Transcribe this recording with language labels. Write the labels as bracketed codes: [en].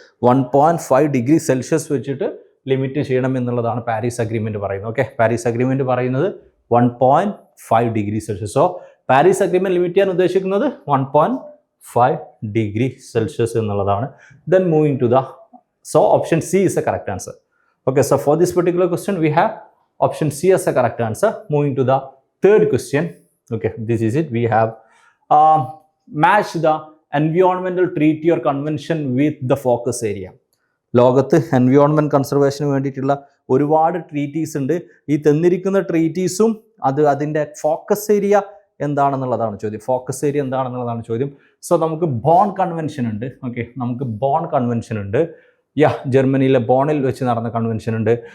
[ml] 1.5 degree Celsius വെച്ചിട്ട് limit ചെയ്യണം എന്നുള്ളതാണ് പാരീസ് അഗ്രിമെൻറ്റ് പറയുന്നത്. പാരീസ് അഗ്രിമെൻറ്റ് പറയുന്നത് 1.5 degree Celsius. So Paris agreement limit ചെയ്യാൻ ഉദ്ദേശിക്കുന്നത് 1.5 ഡിഗ്രി സെൽഷ്യസ് എന്നുള്ളതാണ്. [en] Then moving to option C is the correct answer. So for this particular question we have option C as the correct answer. Moving to the third question. This is it. We have match the environmental treaty or convention with the focus area. [ml] ലോകത്ത് environment കൺസർവേഷന് വേണ്ടിയിട്ടുള്ള ഒരുപാട് treaties ഉണ്ട്. ഈ തന്നിരിക്കുന്ന ട്രീറ്റീസും അതിൻ്റെ focus area എന്താണെന്നുള്ളതാണ് ചോദ്യം. Focus area എന്താണെന്നുള്ളതാണ് ചോദ്യം. So നമുക്ക് ബോൺ കൺവെൻഷൻ ഉണ്ട്. നമുക്ക് ബോൺ കൺവെൻഷൻ ഉണ്ട്. ജർമ്മനിയിലെ ബോണിൽ വെച്ച് നടന്ന കൺവെൻഷൻ ഉണ്ട്.